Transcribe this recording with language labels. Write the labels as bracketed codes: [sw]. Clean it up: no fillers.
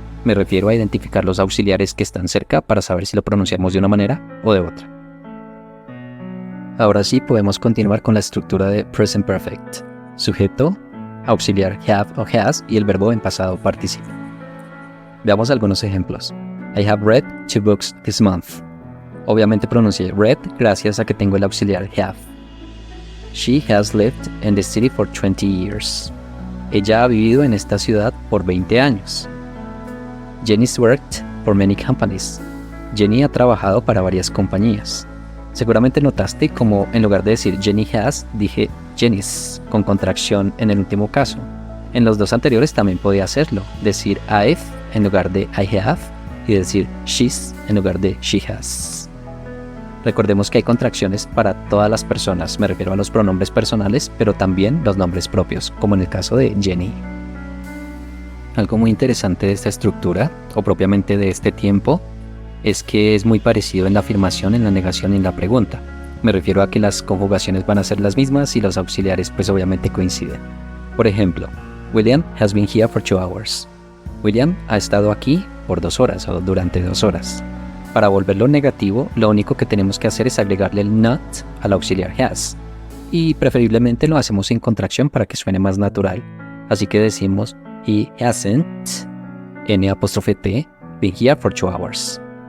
[es] Me refiero a identificar los auxiliares que están cerca para saber si lo pronunciamos de una manera o de otra. Ahora sí podemos continuar con la estructura de Present Perfect. Sujeto, auxiliar have o has y el verbo en pasado participio. Veamos algunos ejemplos. [en] I have read 2 books this month. [es] Obviamente pronuncié read gracias a que tengo el auxiliar have. [en] She has lived in the city for 20 years. [es] Ella ha vivido en esta ciudad por 20 años. [en] Jenny's worked for many companies. [es] Jenny ha trabajado para varias compañías. Seguramente notaste como en lugar de decir [en] Jenny has, [es] dije Jenny's, con contracción en el último caso. En los dos anteriores también podía hacerlo, decir I've en lugar de I have y decir she's en lugar de she has. Recordemos que hay contracciones para todas las personas, me refiero a los pronombres personales, pero también los nombres propios, como en el caso de Jenny. Algo muy interesante de esta estructura, o propiamente de este tiempo, es que es muy parecido en la afirmación, en la negación y en la pregunta. Me refiero a que las conjugaciones van a ser las mismas y los auxiliares pues obviamente coinciden. Por ejemplo, [en] William has been here for 2 hours. [es] William ha estado aquí por 2 horas o durante 2 horas. Para volverlo negativo, lo único que tenemos que hacer es agregarle el not al auxiliar has. Y preferiblemente lo hacemos sin contracción para que suene más natural. Así que decimos [en] he hasn't, n''t, been here for 2 hours.